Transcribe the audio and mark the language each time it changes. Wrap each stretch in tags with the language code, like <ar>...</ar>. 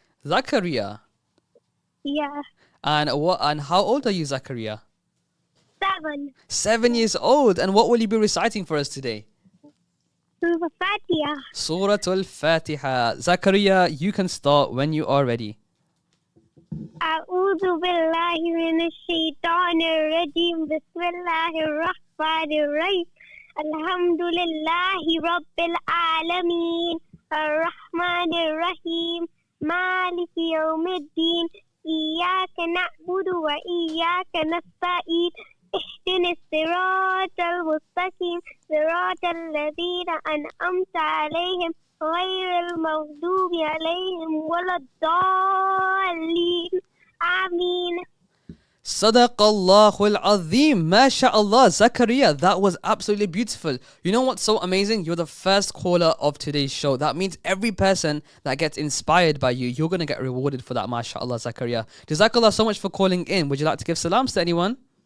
<en>Zakaria. Yeah. And how old are you, Zakaria? 7. 7 years old. And what will you be reciting for us today? Surah Fatiha. Surah Al-Fatiha. Zakaria, you can start when you are ready.</en> <ar>أعوذ بالله من الشيطان الرجيم بسم الله الرحمن الرحيم الحمد لله رب العالمين الرحمن الرحيم مالك يوم الدين إياك نعبد وإياك نستعين اهدنا الصراط المستقيم صراط الذين أنعمت عليهم غير المغضوب عليهم ولا الضالين آمين. Sadaqallahul Azim. MashaAllah.</ar> <en>Zakaria, that was absolutely beautiful. You know what's so amazing? You're the first caller of today's show. That means every person that gets inspired by you, you're going to get rewarded for that. MashaAllah, Zakaria. Jazakallah so much for calling in. Would you like to give salams to anyone?</en>